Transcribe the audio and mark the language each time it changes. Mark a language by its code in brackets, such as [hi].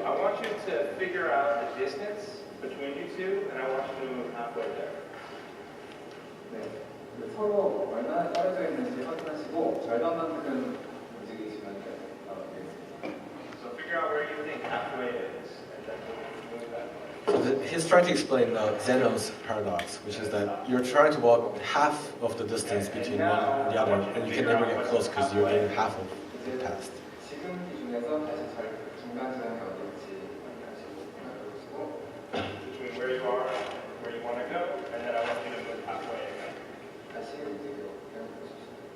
[en] I want you to figure out the distance between you two, and I want you to move halfway there. [ko] 네, 서로 얼마나 떨어져 있는지 확인하시고 절반만큼 움직이시면 되겠습니다. [en] So figure out where you think halfway is, and then move that way. So he's trying to explain Zeno's paradox, which is that you're trying to walk half of the distance between one and the other, and you can never get close because you're getting half of the past. [ko] 지금 기준에서 다시 중간 지점이 어딘지 확인하시고 생각해보시고 [en] Between where you are and where you want to go, and then I want you to move halfway again. [ko] 다시 움직이고 생각해보십시오.